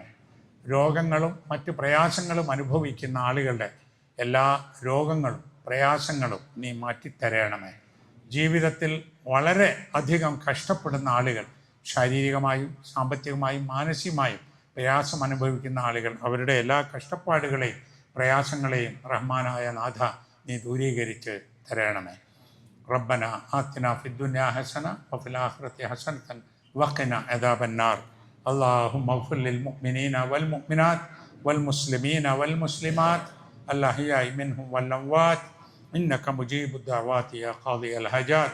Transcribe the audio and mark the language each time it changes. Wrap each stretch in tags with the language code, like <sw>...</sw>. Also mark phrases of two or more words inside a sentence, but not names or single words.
<ml>രോഗങ്ങളും മറ്റ് പ്രയാസങ്ങളും അനുഭവിക്കുന്ന ആളുകളുടെ എല്ലാ രോഗങ്ങളും പ്രയാസങ്ങളും നീ മാറ്റിത്തരണമേ. ജീവിതത്തിൽ വളരെ അധികം കഷ്ടപ്പെടുന്ന ആളുകൾ, ശാരീരികമായും സാമ്പത്തികമായും മാനസികമായും പ്രയാസം അനുഭവിക്കുന്ന ആളുകൾ, അവരുടെ എല്ലാ കഷ്ടപ്പാടുകളെയും പ്രയാസങ്ങളെയും റഹ്മാനായ നാഥ നീ ദൂരീകരിച്ച് തരണമേ.</ml> <ar>ربنا آتنا في الدنيا حسنة وفي الآخرة حسنة وقنا عذاب النار. اللهم اغفر للمؤمنين والمؤمنات والمسلمين والمسلمات الأحياء منهم والأموات إنك مجيب الدعوات يا قاضي الحاجات.</ar>